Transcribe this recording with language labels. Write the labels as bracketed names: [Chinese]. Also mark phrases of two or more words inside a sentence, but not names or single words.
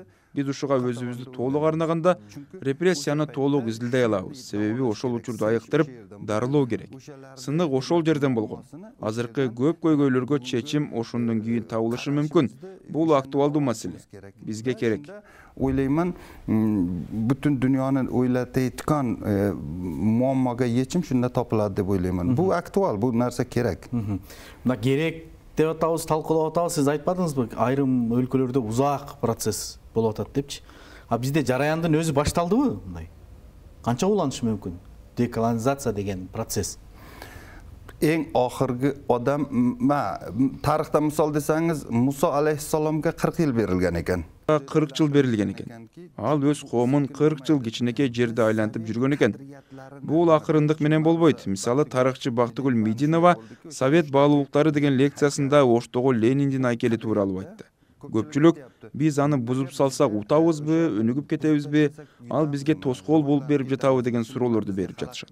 [Kyrgyz] Биз ушуга өзүбүздү толук арнаганда репрессияны толук изилдей алабыз. Себеби ошол учурду айыктырып дарылоо керек. Сынык ошол жерден болгон. Азыркы көп көйгөйлөргө чечим ошондон кийин табылышы мүмкүн. Бул актуалдуу маселе. Бизге керек. [Uzbek] O'ylayman, butun dunyoni o'ylatayotgan muammoga yechim shunda topiladi deb o'ylayman. Bu aktual, bu narsa kerak. [Kyrgyz] Мына керек деп атабыз, талкуулап атабыз. Сиз айтпадыңызбы, айрым өлкөлөрдө узак процесс болуп атат депчи. А бизде жараяндын өзү башталдыбы мындай? Канча уланышы мүмкүн? Деколонизация деген процесс. [Uzbek] Eng oxirgi odam, tarixda misol desangiz, Muso alayhissalomga 40 yil berilgan ekan. [Kyrgyz] 40 жыл берилген экен. Ал өз коомун 40 жыл кичинекей жерде айлантып жүргөн экен. Бул акырындык менен болбойт. Мисалы, тарыхчы Бактыгүл Мединова Совет баалуулуктары деген лекциясында Оштогу Лениндин айкели тууралуу айтты. Көпчүлүк биз аны бузуп салсак утабызбы, өнүгүп кетебизби, ал бизге тоскоол болуп берип жатабы деген суроолорду берип жатышат.